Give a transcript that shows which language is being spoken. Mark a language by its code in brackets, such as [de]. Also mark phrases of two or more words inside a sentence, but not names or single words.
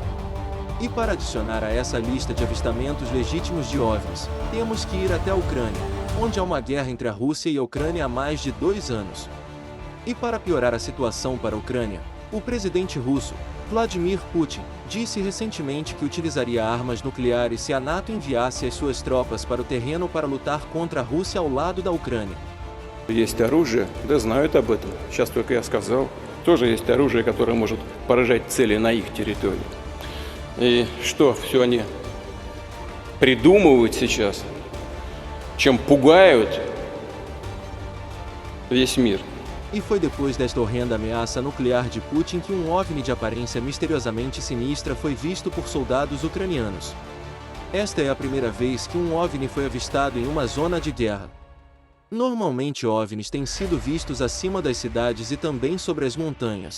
[pt] E para adicionar a essa lista de avistamentos legítimos de OVNIs, temos que ir até a Ucrânia, onde há uma guerra entre a Rússia e a Ucrânia há mais de 2 anos. E para piorar a situação para a Ucrânia, o presidente russo, Vladimir Putin, disse recentemente que utilizaria armas nucleares se a NATO enviasse as suas tropas para o terreno para lutar contra a Rússia ao lado da Ucrânia. [ru] Есть оружие, да знают об этом. Сейчас только я сказал. Тоже есть оружие, которое может поражать цели на их территории. И что, все они придумывают сейчас, чем пугают весь мир. [pt] E foi depois desta horrenda ameaça nuclear de Putin que um OVNI de aparência misteriosamente sinistra foi visto por soldados ucranianos. Esta é a primeira vez que um OVNI foi avistado em uma zona de guerra. Normalmente OVNIs têm sido vistos acima das cidades e também sobre as montanhas.